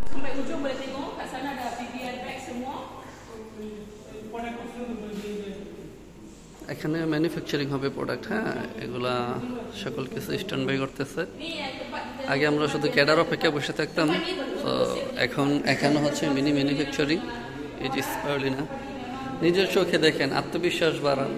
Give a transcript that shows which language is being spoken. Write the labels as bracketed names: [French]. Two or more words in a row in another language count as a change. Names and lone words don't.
[Malay] Sampai ujung boleh tengok kat sana ada PPL bag semua. [Bangla] এখানে ম্যানুফ্যাকচারিং হবে প্রোডাক্ট, হ্যাঁ, এগুলা সকল কিছু [English] stand by [Bangla] করতেছে। আগে আমরা শুধু ক্যাডার অপেক্ষা বসে থাকতাম, তো এখন এখানে হচ্ছে [English] mini manufacturing. [Bangla] এই যে স্পারুলিনা, নিজের চোখে দেখেন, আত্মবিশ্বাস বাড়ান।